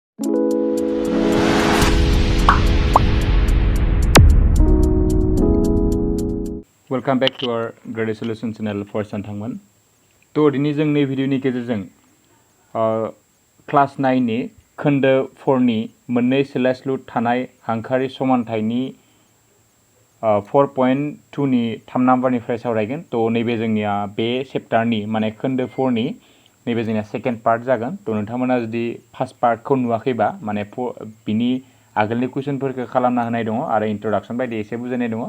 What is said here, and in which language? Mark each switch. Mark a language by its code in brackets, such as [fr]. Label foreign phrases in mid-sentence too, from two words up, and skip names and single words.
[en] Welcome back to our Graded Solution channel for [brx] सानथांमोन तो दिनै जों नै भिडिअनि गेजेरजों क्लास 9 नि खोन्दो 4 नि मोननै सोलायस्लु थानाय हांखोआरि समानथायनि 4.2 नि 3 नाम्बारनिफ्राय सावरायगोन तो नैबे जोंनिया बे चैप्टारनि माने खोन्दो 4 नि नैबे जोंनिया [en] second part [brx] जागोन तो नोंथांमोना जुदि [en] first part [brx] नुवाखैबा माने बिनि आगोलनि कुइसनफोरखौ खालामना होनाय दङ आरो इन्ट्रोडक्शन बायदि एसे बुजायनाय दङ